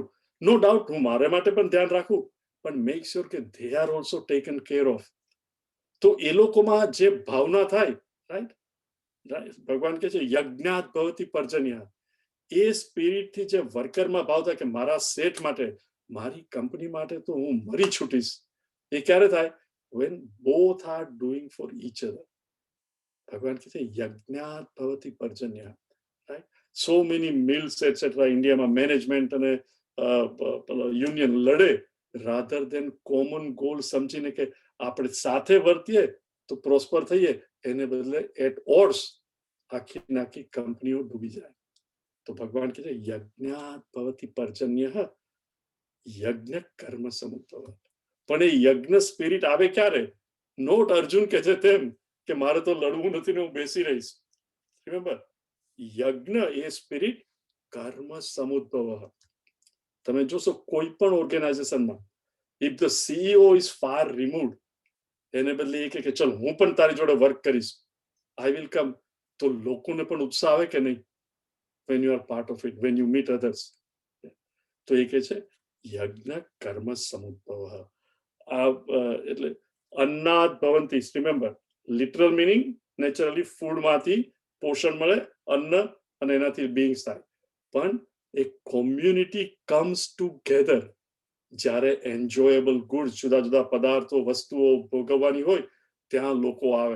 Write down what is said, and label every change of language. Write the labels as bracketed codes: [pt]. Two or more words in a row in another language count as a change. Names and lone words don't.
[en] no doubt [gu] હું મારા માટે પણ ધ્યાન રાખું, પણ [en] make sure [gu] કે [en] they are also taken care of. [gu] તો એ લોકોમાં જે ભાવના થાય, રાઈટ, ભગવાન કહે છે [sa] यज्ञात भवति पर्जन्य. [gu] એ સ્પિરિટથી જે વર્કરમાં ભાવ થાય કે મારા શેઠ માટે, મારી કંપની માટે તો હું મરી છૂટીશ, એ ક્યારે થાય? [en] when both are doing for each other. [gu] ભગવાન કહે છે [sa] यज्ञात भवति पर्जन्य. [gu] રાઈટ, [en] so many mills etcetera [gu] ઇન્ડિયામાં મેનેજમેન્ટ અને યુનિયન લડે, [en] rather than common goal [gu] સમજીને કે આપણે સાથે વર્તીએ તો પ્રોસ્પર થઈએ, એને બદલે [en] at odds [gu] આખી કંપનીઓ ડૂબી જાય. તો ભગવાન કહે છે [sa] यज्ञात भवति पर्जन्य, यज्ञ कर्म समुद्भव. [gu] પણ એ યજ્ઞ સ્પિરિટ આવે ક્યારે? નોટ અર્જુન કે છે તેમ કે મારે તો લડવું નથી ને હું બેસી રહીશ. રિમેમ્બર, યજ્ઞ એ સ્પિરિટ [sa] कर्म समुद्भव. [gu] તમે જોશો કોઈ પણ ઓર્ગેનાઇઝેશનમાં, [en] if the CEO is far removed, [gu] એને બદલે એ કે ચલ હું પણ તારી જોડે વર્ક કરીશ, [en] I will come, [gu] તો લોકોને પણ ઉત્સાહ આવે કે નહીં? [en] when you are part of it, when you meet others. [gu] તો એ કે છે [sa] यज्ञ कर्म समुद्भव. [gu] એટલે [sa] अन्नाद भवंती, [en] remember literal meaning naturally food [gu] માંથી પોષણ મળે, અન્ન, અને એનાથી બીંગ્સ થાય. પણ એ [en] community comes together [gu] જ્યારે [en] enjoyable goods, [gu] જુદા જુદા પદાર્થો વસ્તુઓ ભોગવવાની હોય ત્યાં લોકો આવે.